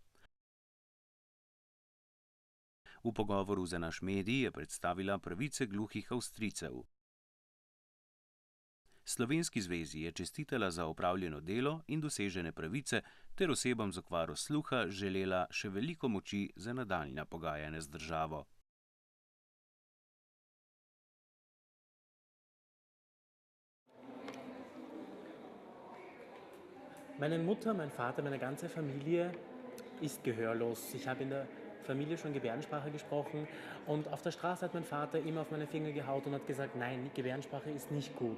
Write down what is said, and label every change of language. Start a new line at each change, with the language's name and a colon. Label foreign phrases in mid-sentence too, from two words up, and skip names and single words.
Slovenian: V pogovoru za naš medij je predstavila pravice gluhih Avstrijcev. Slovenski zvezi je čestitala za opravljeno delo in dosežene pravice ter osebam z okvaro sluha želela še veliko moči za nadaljnja pogajanja z državo.
German: Meine Mutter, mein Vater, meine ganze Familie ist gehörlos. Ich habe in der Familie schon Gebärdensprache gesprochen und auf der Straße hat mein Vater immer auf meine Finger gehaut und hat gesagt, nein, Gebärdensprache ist nicht gut.